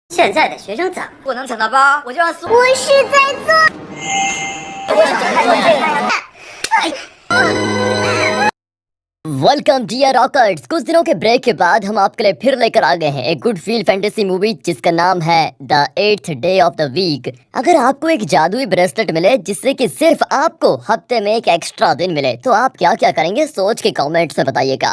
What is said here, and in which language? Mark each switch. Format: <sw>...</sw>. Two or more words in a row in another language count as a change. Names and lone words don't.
<zh>现在的学生咋不能抢大包，我就让苏。我是在做。</zh> <en>welcome dear rockers.</en> <hi>कुछ दिनों के ब्रेक के बाद हम आपके लिए फिर लेकर आ गए हैं एक</hi> <en>good feel fantasy movie</en> <hi>जिसका नाम है द 8th डे ऑफ द वीक। अगर आपको एक जादुई ब्रेसलेट मिले जिससे कि सिर्फ आपको हफ्ते में एक एक्स्ट्रा दिन मिले तो आप क्या क्या करेंगे सोच के कमेंट्स में बताइएगा।</hi>